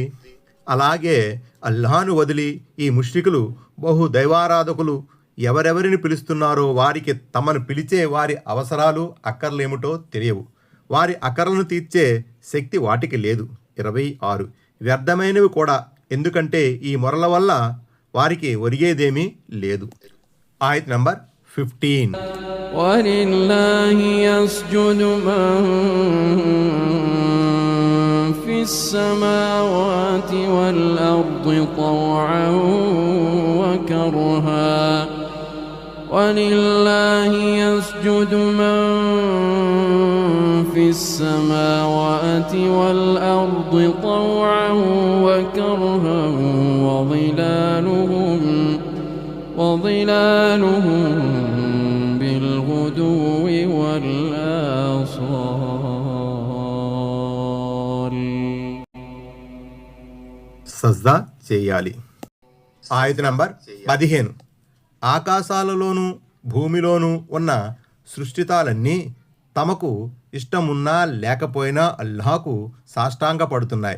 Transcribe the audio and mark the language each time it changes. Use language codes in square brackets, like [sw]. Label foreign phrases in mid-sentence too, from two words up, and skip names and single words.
[te] అలాగే అల్లాహను వదిలి ఈ ముష్రికులు, బహు దైవారాధకులు ఎవరెవరిని పిలుస్తున్నారో వారికి తమను పిలిచే వారి అవసరాలు అక్కర్లేమిటో తెలియవు. వారి అక్కర్లను తీర్చే శక్తి వాటికి లేదు. 26. వ్యర్థమైనవి కూడా, ఎందుకంటే ఈ మొరల వల్ల వారికి ఒరిగేదేమీ లేదు. ఆయత నంబర్ 15. [ar] ولله يسجد من في السماوات والأرض طوعا وكرها ولله يسجد من في السماوات والأرض طوعا وكرها وظلالهم بالغدو والآصال. [te] సజ్దా చేయాలి. ఆయత నంబర్ 15. ఆకాశాలలోనూ భూమిలోనూ ఉన్న సృష్టితాలన్నీ తమకు ఇష్టమున్నా లేకపోయినా అల్లాహకు సాష్టాంగపడుతున్నాయి.